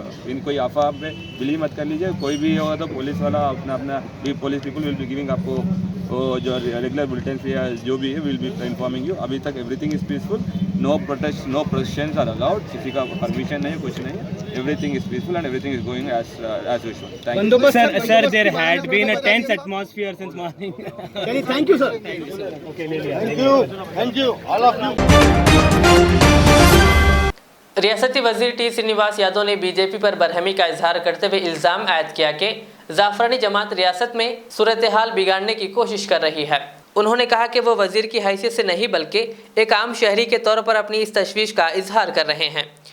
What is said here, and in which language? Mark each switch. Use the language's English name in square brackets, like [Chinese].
[Hindi] इन कोई अफवाह पे बिलीव मत कर लीजिए. कोई भी होगा तो पुलिस वाला अपना [English] police people will be giving [Hindi] आपको जो रेगुलर बुलेटिन या जो भी है [English] Will be informing you. [Hindi] अभी तक [English] Everything is peaceful. No protest, no processions are allowed. [Hindi] किसी का परमिशन नहीं, कुछ नहीं. [English] Everything is peaceful and everything is going as usual. Thank you. Sir, there had been a tense atmosphere since morning. Thank you, sir. Okay, thank you, all of you. [Hindi] रियासती वजीर T Srinivas Yadav ने BJP पर बरहमी का इजहार करते हुए इल्ज़ाम आयद किया कि जाफरानी जमात रियासत में सूरत हाल बिगाड़ने की कोशिश कर रही है। उन्होंने कहा कि वो वजीर की हैसियत से नहीं बल्कि एक आम शहरी के तौर पर अपनी इस तशवीश का इजहार कर रहे हैं।